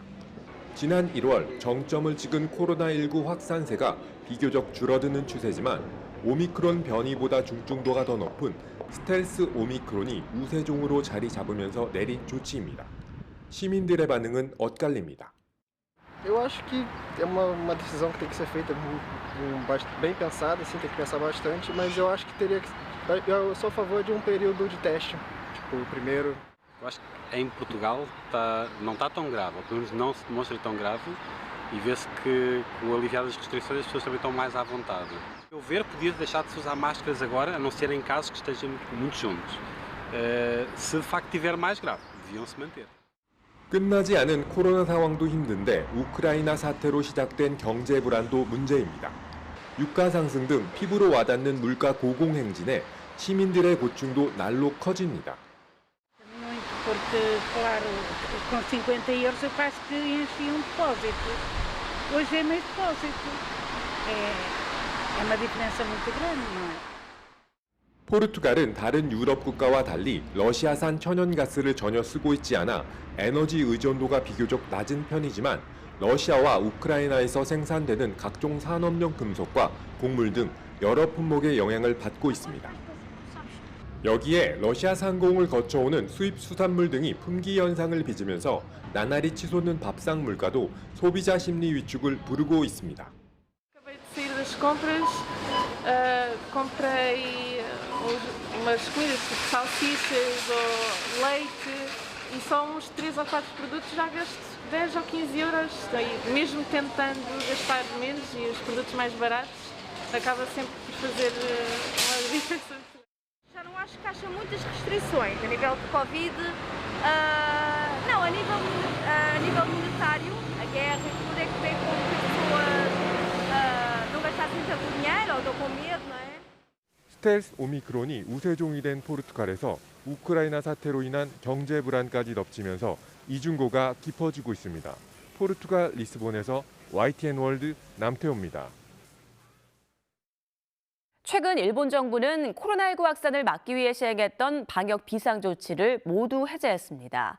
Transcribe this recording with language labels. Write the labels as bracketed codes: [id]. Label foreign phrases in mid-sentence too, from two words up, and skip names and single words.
[ko] 지난 1월 정점을 찍은 코로나19 확산세가 비교적 줄어드는 추세지만 오미크론 변이보다 중증도가 더 높은 스텔스 오미크론이 우세종으로 자리 잡으면서 내린 조치입니다. 시민들의 반응은 엇갈립니다. [pt] Eu acho que é uma decisão que tem que ser feita bem pensada, assim, tem que pensar bastante, mas eu acho que eu sou a favor de período de teste, tipo, primeiro. Eu acho que em Portugal não está tão grave, ou pelo menos não se demonstra tão grave, e vê-se que com o aliviar das restrições as pessoas também estão mais à vontade. Eu ver, podia deixar de se usar máscaras agora, a não ser em casos que estejam muito juntos. Se de facto estiver mais grave, deviam se manter. [ko] 끝나지 않은 코로나 상황도 힘든데 우크라이나 사태로 시작된 경제 불안도 문제입니다. 유가 상승 등 피부로 와닿는 물가 고공행진에 시민들의 고충도 날로 커집니다. [pt] Muito porque, claro, com 50 euros eu quase que enchi depósito. Hoje é meio depósito. É uma diferença muito grande, não é? [ko] 포르투갈은 다른 유럽 국가와 달리 러시아산 천연가스를 전혀 쓰고 있지 않아 에너지 의존도가 비교적 낮은 편이지만 러시아와 우크라이나에서 생산되는 각종 산업용 금속과 곡물 등 여러 품목의 영향을 받고 있습니다. 여기에 러시아 상공을 거쳐오는 수입 수산물 등이 품귀 현상을 빚으면서 나날이 치솟는 밥상 물가도 소비자 심리 위축을 부르고 있습니다. [pt] Acabei de sair das compras, comprei umas comidas tipo salsichas ou leite e só uns 3 ou 4 produtos já gasto 10 ou 15 euros. E mesmo tentando gastar menos e os produtos mais baratos, acaba sempre por fazer uma diferença. Já não acho que haja muitas restrições a nível de Covid. Não, a nível monetário, a guerra e tudo é que tem com que as pessoas não gastassem tanto dinheiro ou estão com medo, não é? [ko] 스텔스 오미크론이 우세종이 된 포르투갈에서 우크라이나 사태로 인한 경제 불안까지 덮치면서 이중고가 깊어지고 있습니다. 포르투갈 리스본에서 YTN 월드 남태호입니다. 최근 일본 정부는 코로나19 확산을 막기 위해 시행했던 방역 비상조치를 모두 해제했습니다.